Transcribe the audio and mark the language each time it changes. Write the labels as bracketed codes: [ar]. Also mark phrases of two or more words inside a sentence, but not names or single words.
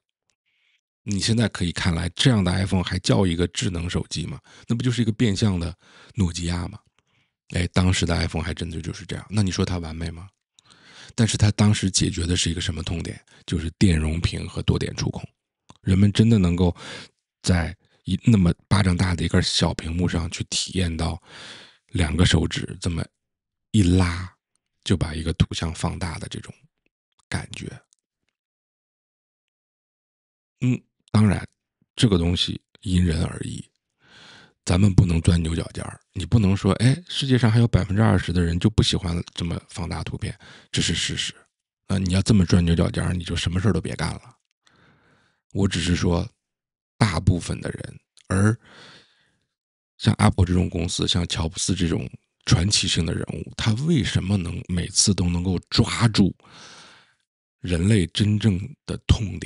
[zh] 你现在可以看来，这樣的 iPhone 還叫一個智能手機嗎？那不就是一個變相的諾基亞嗎？當時的 iPhone 還真的就是這樣。那你說它完美嗎？但是它當時解決的是一個什麼痛點？就是電容屏和多點觸控。人們真的能夠在那麼巴掌大的一個小屏幕上去體驗到兩個手指這麼一拉就把一個圖像放大的這種感覺。當然這個東西因人而異，咱們不能鑽牛角尖兒。你不能說世界上還有20%的人就不喜歡這麼放大圖片，這是事實。你要這麼鑽牛角尖兒，你就什麼事都別幹了。我只是說大部分的人，而像 Apple 這種公司，像喬布斯這種傳奇性的人物，他為什麼能每次都能夠抓住人類真正的痛點？